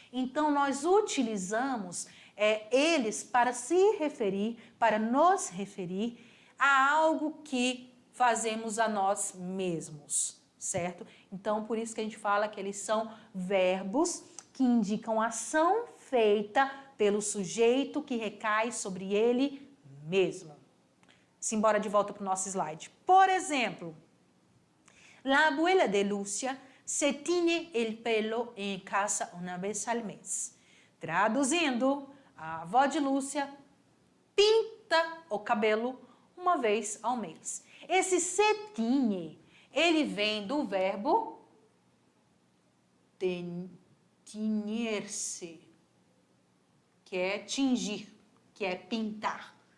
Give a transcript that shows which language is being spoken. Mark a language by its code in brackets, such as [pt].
[pt] Então, nós utilizamos eles para se referir, para nos referir a algo que fazemos a nós mesmos, certo? Então, por isso que a gente fala que eles são verbos que indicam ação feita pelo sujeito que recai sobre ele mesmo. Simbora de volta para o nosso slide. [es] Por exemplo, la abuela de Lúcia se tiñe el pelo en casa una vez al mes. [pt] Traduzindo, a avó de Lúcia pinta o cabelo uma vez ao mês. Esse se tiñe, ele vem do verbo tinir-se, que é tingir, que é pintar.